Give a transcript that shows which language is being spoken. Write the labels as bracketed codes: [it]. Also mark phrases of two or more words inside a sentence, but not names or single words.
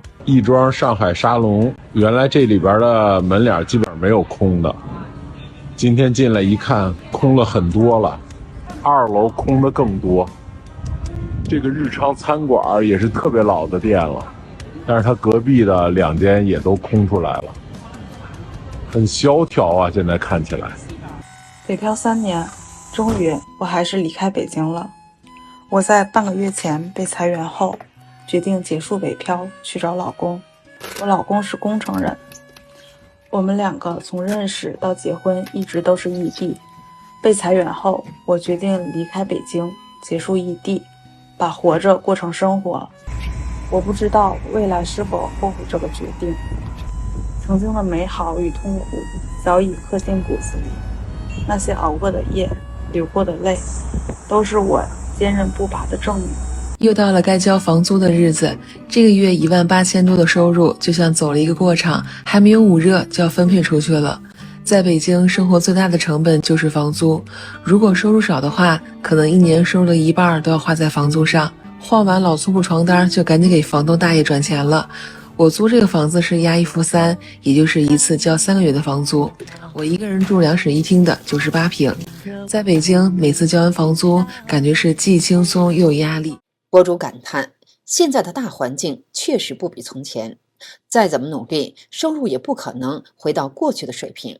[zh] 亦莊上海沙龍，原來這裡邊的門臉基本上沒有空的。今天進來一看，空了很多了，2樓空的更多。這個日昌餐館也是特別老的店了，但是它隔壁的2間也都空出來了，很蕭條啊！現在看起來。北漂3年，終於我還是離開北京了。我在半個月前被裁員後，決定結束北漂，去找老公。我老公是工程人，我們2個從認識到結婚一直都是異地。被裁員後，我決定離開北京，結束異地，把活着過成生活。我不知道未來是否後悔這個決定。曾經的美好與痛苦早已刻進骨子裡。那些熬過的夜，流過的淚，都是我坚韌不拔的證明。又到了該交房租的日子，這個月18000多的收入就像走了一個過場，還沒有捂熱就要分配出去了。在北京生活最大的成本就是房租，如果收入少的話，可能1年收入的1半都要花在房租上。换完老粗布床單就趕緊給房东大爺轉錢了。我租這個房子是押1付3，也就是一次交3個月的房租。我一個人住2室1廳的98平。在北京，每次交完房租，感覺是既輕鬆又有壓力。博主感嘆，現在的大環境確實不比從前，再怎麼努力，收入也不可能回到過去的水平。